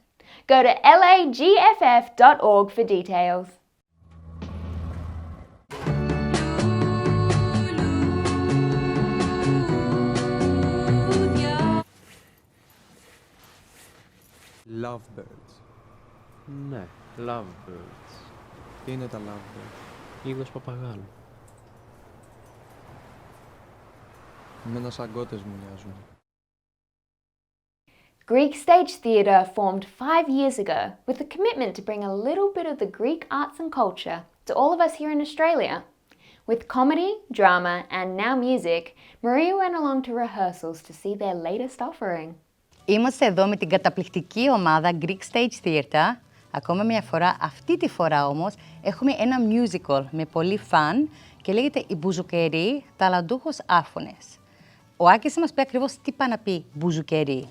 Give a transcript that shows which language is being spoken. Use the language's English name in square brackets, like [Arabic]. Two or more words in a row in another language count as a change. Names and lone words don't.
[English] Go to lagff.org for details. [Greek] Lovebirds. Ναι, lovebirds. Τι είναι τα lovebirds? Είδος παπαγάλου. Εμένα σαν κότες μου μοιάζουν. [English] Greek stage theatre formed 5 years ago with the commitment to bring a little bit of the Greek arts and culture to all of us here in Australia. With comedy, drama and now music, Maria went along to rehearsals to see their latest offering. [Greek] Είμαστε εδώ με την καταπληκτική ομάδα Greek Stage Theatre. Ακόμα μια φορά, αυτή τη φορά όμως, έχουμε ένα musical με πολύ φαν και λέγεται «Οι Μπουζουκεροί, ταλαντούχος άφωνες». Ο Άκης μας πει ακριβώς τι πάει να πει «Μπουζουκεροί».